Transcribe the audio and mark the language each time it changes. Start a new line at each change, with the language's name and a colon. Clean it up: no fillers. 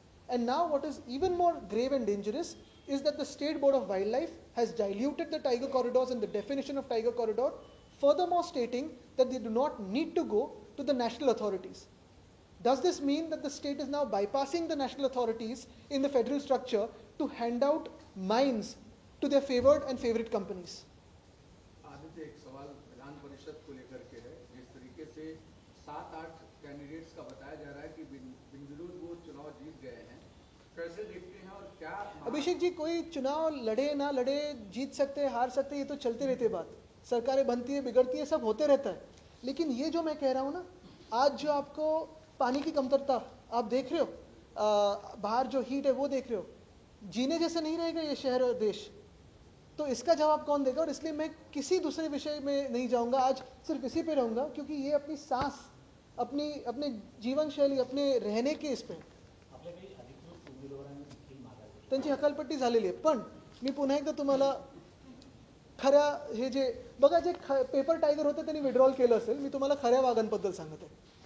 English: And now what is even more grave and dangerous is that the State Board of Wildlife has diluted the tiger corridors and the definition of tiger corridor, furthermore stating that they do not need to go to the national authorities. Does this mean that the state is now bypassing the national authorities in the federal structure to hand out mines to their favored and favorite companies?
Hindi: Aditya, एक सवाल विधान परिषद को लेकर के है. जिस तरीके से 7-8 candidates का बताया जा रहा है कि बिनविरोध वो चुनाव जीत गए हैं, कैसे देखते हैं और क्या? अभिषेक जी, कोई चुनाव लड़े ना लड़े, जीत सकते हैं, हार सकते हैं, ये तो चलते रहते बात. सरकारें बनती है, बिगड़ती है, सब होते रहता है. लेकिन ये जो मैं कह रहा हूँ ना, आज जो आपको पानी की कमतरता आप देख रहे हो, बाहर जो हीट है वो देख रहे हो, जीने जैसा नहीं रहेगा ये शहर और देश. तो इसका जवाब कौन देगा? और इसलिए मैं किसी दूसरे विषय में नहीं जाऊंगा, आज सिर्फ इसी पे रहूंगा, क्योंकि ये अपनी सांस, अपने जीवन शैली, अपने रहने के इस पे
Marathi: त्यांची हकालपट्टी झालेली आहे. पण मी पुन्हा एकदा तुम्हाला खऱ्या हे जे बघा, जे पेपर टायगर होते त्यांनी विड्रॉल केलं असेल, मी तुम्हाला खऱ्या वाघांबद्दल सांगत आहे.